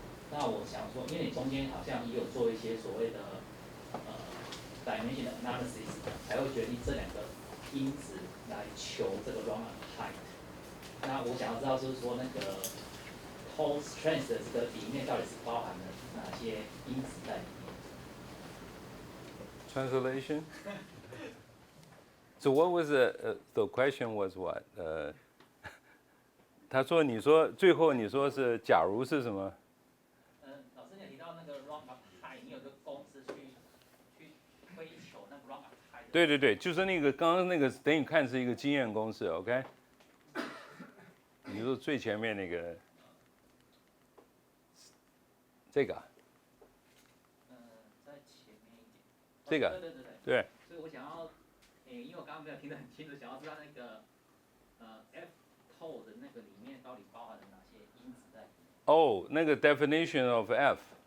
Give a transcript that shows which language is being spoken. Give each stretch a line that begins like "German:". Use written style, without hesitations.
Chinese: 那我想说，因为你中间好像也有做一些所谓的dimension analysis， 才会决定这两个因子来求这个 rock up height。那我想要知道就是说那个 toe strength 的这个里面到底是包含了哪些因子在里面
English: Translation. So what was the question was what?
Chinese: 他说你说最后你说是假如是什么？老师你有提到那个 rock up height， 你有个公式去追求那个 rock up height。对对对，就是那个刚刚那个等于看是一个经验公式 ，OK？你说最前面那个这个。在前面一点。这个。对。所以我想要，因为我刚刚没有听得很清楚，想要知道那个F toe 的那个里面到底包含了哪些因子在里面。哦，那个
English: definition of F。